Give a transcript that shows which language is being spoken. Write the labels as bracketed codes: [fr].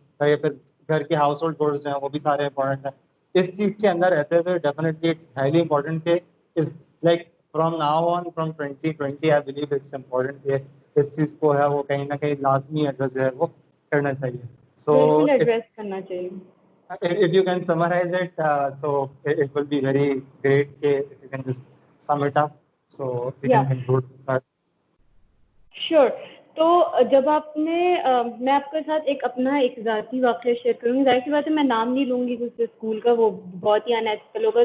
[ur] پھر گھر کے ہاؤس ہولڈ کورس جو ہیں وہ بھی سارے امپورٹنٹ ہیں. اس چیز کے اندر رہتے ہوئے ڈیفینیٹلی اٹس ہائیلی امپورٹنٹ کہ اس like from now on, [en] from 2020 I believe it's important [ur] کہ اس چیز کو ہے وہ کہیں نہ کہیں لازمی ایڈریس ہے وہ کرنا چاہیے. سو بالکل ایڈریس کرنا چاہیے. [en] if you can summarize it, so it will be very great if you can just sum it up, so we یا can conclude that. Sure. [ur] تو جب آپ نے میں آپ کے ساتھ اپنا ایک ذاتی واقعہ شیئر کروں گی. ظاہر سی بات ہے میں نام نہیں لوں گی اس اسکول کا, وہ بہت ہی انیتھیکل ہوگا.